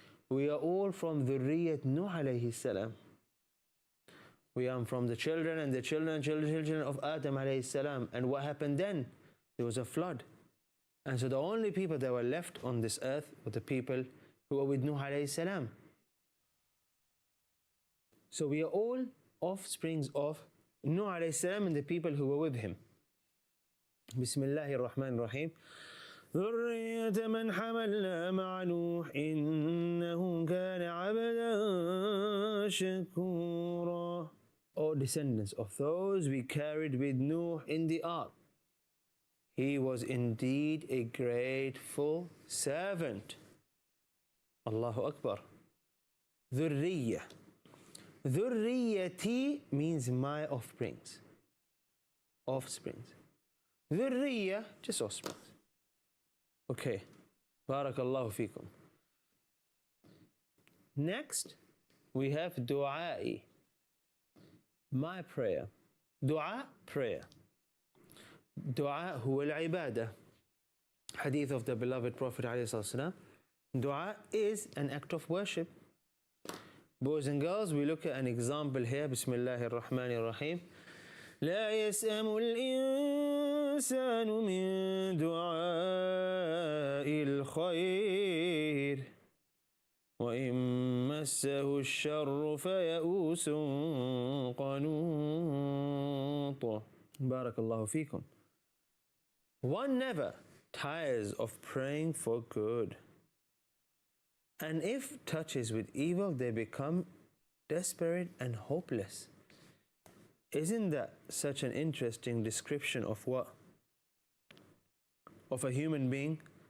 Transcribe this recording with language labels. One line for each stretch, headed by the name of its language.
English: We are all from dhurriyat Nuh alayhi salam. We are from the children and the children of Adam alayhi salam. And what happened then? There was a flood. And so the only people that were left on this earth were the people who were with Nuh alayhi salam. So we are all offsprings of Nuh alayhi salam and the people who were with him. Bismillahir Rahmanir Rahim.
Arabic: ذرية من حملنا مع نوح إنه كان عبدا شكورا.
English: O descendants of those we carried with Nuh in the ark, he was indeed a grateful servant. Allahu Akbar. Dhurriya. Dhurriyati means my offsprings. Offsprings. Dhurriya, just offsprings. Okay. Barakallahu feekum. Next, we have du'a'i, my prayer. Du'a, prayer.
Arabic: Du'a huwa al-ibadah.
English: Hadith of the beloved Prophet ﷺ. Du'a is an act of worship. Boys and girls, we look at an example here. Bismillahir Rahmanir Rahim.
Arabic: لا يسأم الإنسان من دعاء الخير وإن مسه الشر فيئوس قنوط. بارك الله فيكم.
English: One never tires of praying for good. And if touches with evil, they become desperate and hopeless. Isn't that such an interesting description of what? Of a human being?